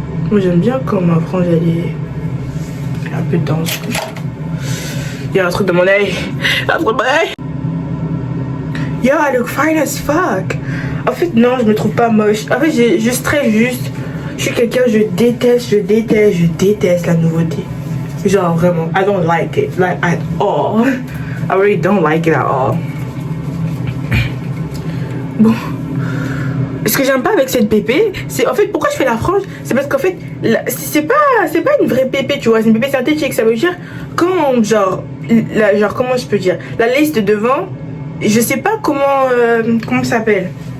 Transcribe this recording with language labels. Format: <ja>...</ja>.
<fr>Moi, j'aime bien quand ma frange, elle est un peu dense. Il y a un truc dans mon œil. Un truc dans mon œil.</fr> <en>Yo, I look fine as fuck.</en> <fr>En fait, non, je me trouve pas moche. En fait, je stresse juste. Je suis quelqu'un, je déteste la nouveauté. Genre, vraiment,</fr> <en>I don't like it. Like, at all. I really don't like it at all.</en> <fr>Bon. Ce que j'aime pas avec cette pépé, c'est en fait, pourquoi je fais la frange? C'est parce qu'en fait, c'est pas une vraie pépé, tu vois. C'est une pépé synthétique. Ça veut dire, quand, genre, comment je peux dire? La lace de devant, je sais pas comment ça s'appelle.</fr>